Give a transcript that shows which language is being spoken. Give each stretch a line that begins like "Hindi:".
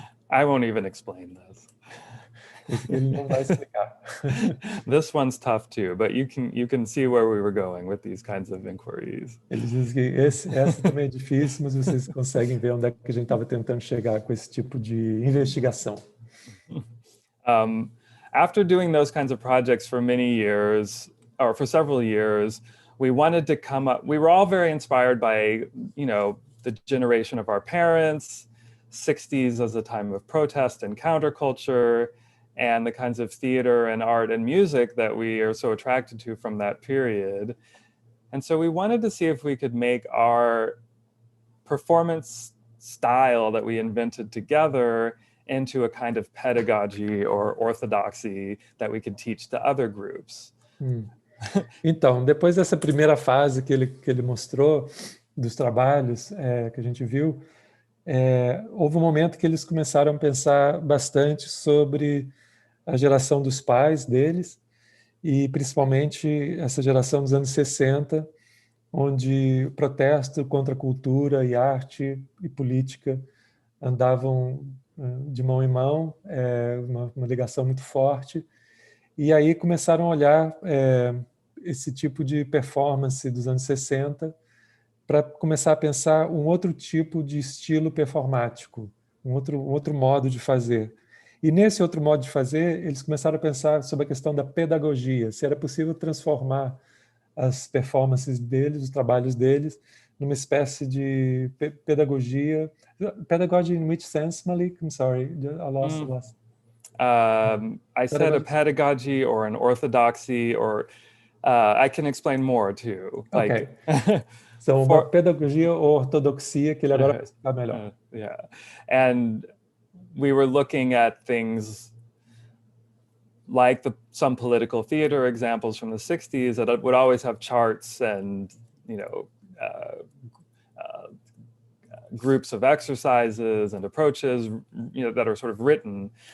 English: I won't even explain this.
Portuguese: Ele não vai explicar.
English: This one's tough too, but you can see where we were going with these kinds of inquiries.
Portuguese: Eles dizem que essa também é difícil, mas vocês conseguem ver onde é que a gente estava tentando chegar com esse tipo de investigação.
English: After doing those kinds of projects for many years, or for several years, we wanted to come up, we were all very inspired by, the generation of our parents, 60s as a time of protest and counterculture, and the kinds of theater and art and music that we are so attracted to from that period. And so we wanted to see if we could make our performance style that we invented together into a kind of pedagogy or orthodoxy that we could teach to other groups.
Portuguese: Então, depois dessa primeira fase que ele mostrou, dos trabalhos que a gente viu, houve um momento que eles começaram a pensar bastante sobre a geração dos pais deles, e principalmente essa geração dos anos 60, onde o protesto contra a cultura e arte e política andavam de mão em mão, uma ligação muito forte, e aí começaram a olhar esse tipo de performance dos anos 60 para começar a pensar um outro tipo de estilo performático, um outro modo de fazer. E nesse outro modo de fazer, eles começaram a pensar sobre a questão da pedagogia, se era possível transformar as performances deles, os trabalhos deles, numa espécie de pedagogia.
English: Pedagogy in which sense, Malik? I'm sorry, I lost. I said a pedagogy or an orthodoxy, or I can explain more too. Okay.
Portuguese: Então, uma pedagogia ou ortodoxia, que ele agora vai explicar melhor.
English: Yeah, and we were looking at things like some political theater examples from the 60s that would always have charts and, groups of exercises and approaches, that are sort of written.